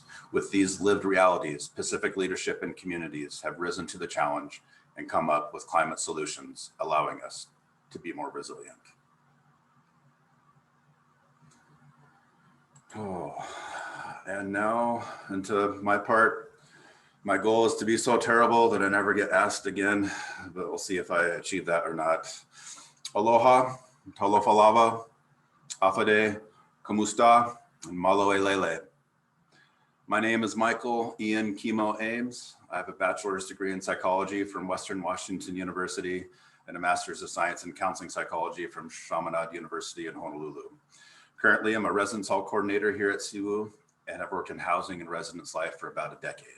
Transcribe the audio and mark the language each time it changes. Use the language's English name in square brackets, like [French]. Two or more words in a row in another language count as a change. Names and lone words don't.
[English] With these lived realities, Pacific leadership and communities have risen to the challenge and come up with climate solutions, allowing us to be more resilient. Oh, and now into my part. My goal is to be so terrible that I never get asked again, but we'll see if I achieve that or not. Aloha, [Samoan] talofa lava, [English] afade, kamusta, and [Tongan] malo e lele. [English] My name is Mickael Ian Kimo Ames. I have a bachelor's degree in psychology from Western Washington University and a master's of science in counseling psychology from Chaminade University in Honolulu. Currently, I'm a residence hall coordinator here at CWU, and I've worked in housing and residence life for about a decade.